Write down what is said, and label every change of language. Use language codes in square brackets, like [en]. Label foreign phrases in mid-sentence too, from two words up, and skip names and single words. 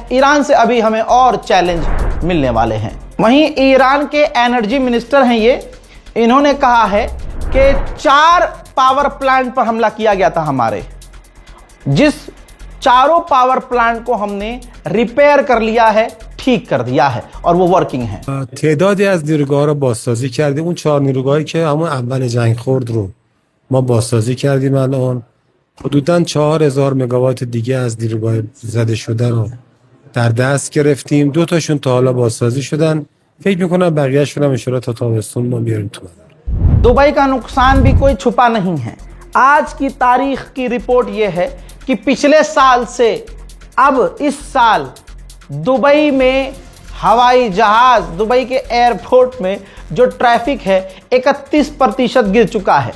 [hi] ईरान से अभी हमें और चैलेंज मिलने वाले हैं। वहीं ईरान के एनर्जी मिनिस्टर हैं इन्होंने कहा है कि 4 पावर प्लांट पर हमला किया गया था हमारे, जिस चारों पावर प्लांट को हमने रिपेयर कर लिया है, ठीक कर दिया है और वो वर्किंग है। [fa] تعدادی از نیروگاه‌ها رو بازسازی کردیم. اون 4 نیروگاهی که همون اول جنگ خورد رو ما بازسازی کردیم. الان حدوداً 4000 مگاوات دیگه از نیروگاه زده شده رو در دست گرفتیم. 2 تاشون تا حالا بازسازی شدن. فکر می‌کنم بقیه‌شون هم ان شاءالله تا تابستون ما بیاریم تو مدار. [hi] दुबई का नुकसान भी कोई छुपा नहीं है। आज की तारीख की रिपोर्ट यह है कि पिछले साल से अब इस साल दुबई में हवाई जहाज, दुबई के एयरपोर्ट में जो ट्रैफिक है 31% गिर चुका है।